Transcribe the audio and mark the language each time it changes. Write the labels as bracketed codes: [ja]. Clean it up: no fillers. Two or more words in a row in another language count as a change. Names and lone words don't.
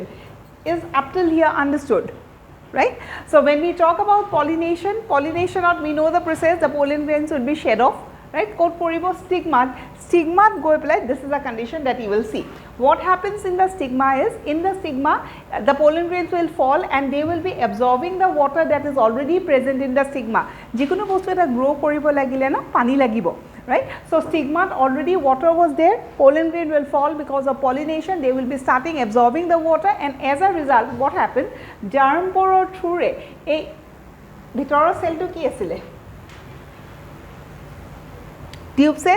[en] Is up till here understood, right? So when we talk about pollination, we know the process, the pollen grains will be shed off, right? [as] কত পৰিব [en] stigma go apply. This is a condition that you will see. What happens in the stigma is, in the stigma, the pollen grains will fall and they will be absorbing the water that is already present in the stigma. [as] যিকোনো বস্তু এটা grow কৰিব লাগিলে না পানী লাগিব, [en] right? So stigma already water was there, pollen grain will fall because of pollination, they will be starting absorbing the water, and as a result what happens, germ pore through [as] এ ভিতৰৰ [en] cell [as] তো কি আছিল? [en] Tube cell.